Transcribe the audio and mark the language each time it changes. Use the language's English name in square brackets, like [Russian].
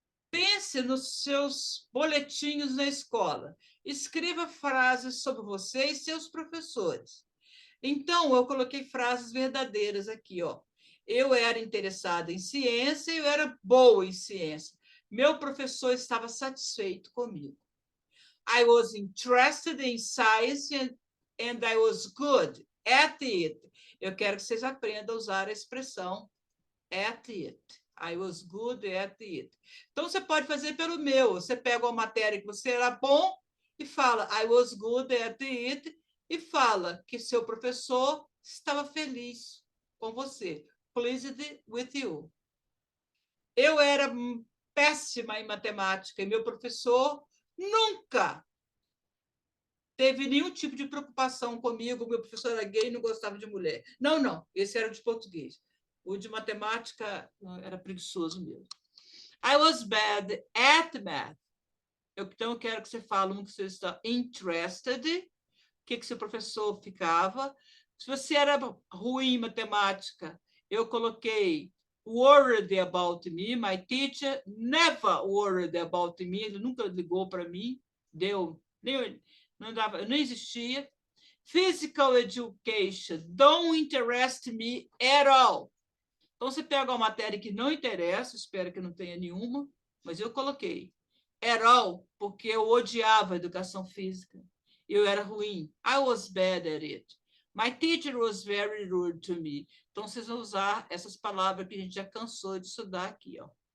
[Portuguese] Pense nos seus boletins na escola. Escreva frases sobre você e seus professores. Então, eu coloquei frases verdadeiras aqui, ó. Eu era interessada em ciência e eu era boa em ciência. Meu professor estava satisfeito comigo. [English] I was interested in science and I was good at it. [Portuguese] Eu quero que vocês aprendam a usar a expressão at it. [English] I was good at it. [Portuguese] Então, você pode fazer pelo meu. Você pega uma matéria que você era bom e fala [English] I was good at it [Portuguese] e fala que seu professor estava feliz com você. [English] Pleased with you. [Portuguese] Eu era péssima em matemática e meu professor nunca teve nenhum tipo de preocupação comigo. Meu professor era gay e não gostava de mulher. Não. Esse era de português. O de matemática era preguiçoso mesmo. [English] I was bad at math. [Portuguese] Então, eu quero que você fale que você está interested, o que seu professor ficava. Se você era ruim em matemática, Eu coloquei [English] worried about me. My teacher never worried about me. [Portuguese] Ele nunca ligou para mim. Não existia. [English] Physical education don't interest me at all. [Portuguese] Então, você pega uma matéria que não interessa, espero que não tenha nenhuma, mas eu coloquei at all, porque eu odiava a educação física. Eu era ruim. [English] I was bad at it. My teacher was very rude to me. [Portuguese] Então, vocês vão usar essas palavras que a gente já cansou de estudar aqui, ó.